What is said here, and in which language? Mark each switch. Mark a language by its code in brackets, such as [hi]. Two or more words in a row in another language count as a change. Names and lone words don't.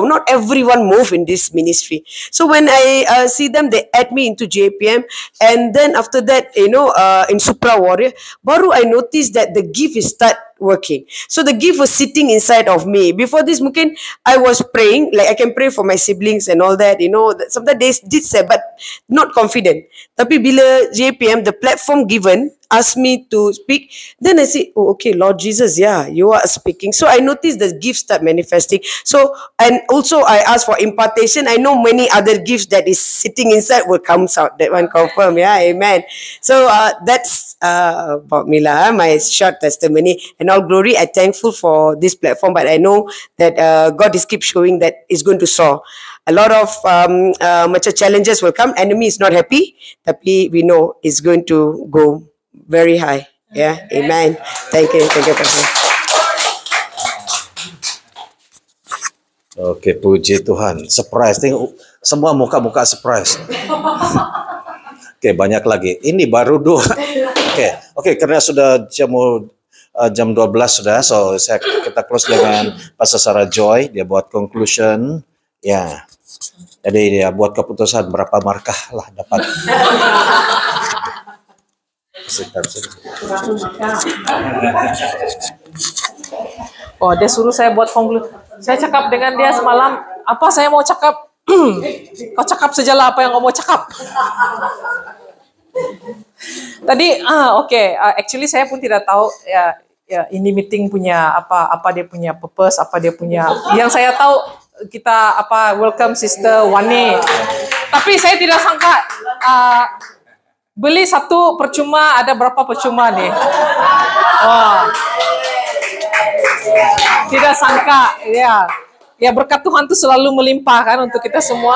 [en] Not everyone move in this ministry. So when I see them, they add me into JPM. And then after that, in Supra Warrior, baru I noticed that the gift is start working. So the gift was sitting inside of me. Before this, mungkin I was praying, like I can pray for my siblings and all that, sometimes they did say, but not confident. [ms] Tapi bila JPM, [en] the platform given, asked me to speak, then I say, oh, okay, Lord Jesus, yeah, you are speaking. So I noticed the gifts start manifesting. So, and also I asked for impartation. I know many other gifts that is sitting inside will come out. That one confirm, yeah, amen. So that's about me lah, my short testimony. And all glory, I'm thankful for this platform, but I know that God is keep showing that it's going to soar. A lot of macam challenges will come. Enemy is not happy, tapi we know it's going to go very high. Yeah, amen. Thank you, Pastor. [ms] Oke, puji Tuhan. Surprise, tengok semua muka-muka surprise. Oke, banyak lagi. Ini baru dua. Oke, karena sudah jam 12 sudah, so kita close dengan Pastor Sarah Joy. Dia buat conclusion. Ya, jadi dia buat keputusan berapa markah lah dapat. Oh, dia suruh saya buat conclusion. Saya cakap dengan dia semalam, apa saya mau cakap? Kau cakap sajalah apa yang kau mau cakap. Tadi, actually saya pun tidak tahu ya ini meeting punya apa dia punya purpose, apa dia punya. Yang saya tahu kita welcome Sister Wani. Tapi saya tidak sangka beli satu percuma, ada berapa percuma nih? Oh. Tidak sangka, ya. Ya berkat Tuhan itu selalu melimpah kan untuk kita semua.